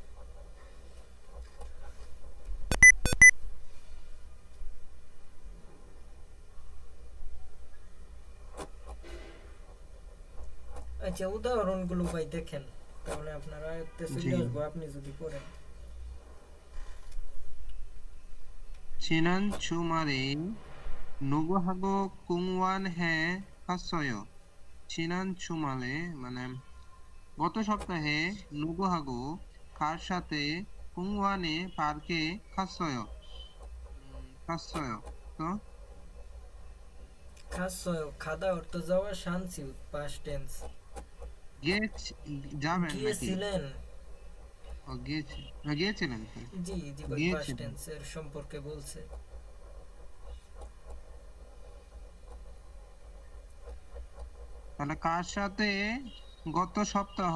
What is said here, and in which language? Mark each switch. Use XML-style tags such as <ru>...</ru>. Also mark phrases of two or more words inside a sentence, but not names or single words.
<bn>আচ্ছা, উদাহরণগুলো ভাই দেখেন, তাহলে আপনার আয়ত্তে জি। চলে আসবো আপনি যদি পড়েন।</bn> <ko>지난 주말에 누구하고 공원에 갔어요? 지난 주말에</ko> <bn>মানে গত সপ্তাহে</bn> <ko>누구하고</ko> <bn>কার সাথে</bn> <ko>공원에 পার্কে 갔어요? 갔어요.</ko> <bn>তো খাসয়, খাদা অর্থ যাওয়া, শানসি</bn> <en>past tense.</en> <bn>গিয়েছি, যাবেন নাকি? গিয়েছিলেন। গিয়েছি, গিয়েছিলেন তো? জি জি ভাই, পাস্ট গিয়েছিলেন। টেন্স এর সম্পর্কে বলছে। তাহলে কার সাথে গত সপ্তাহ</bn>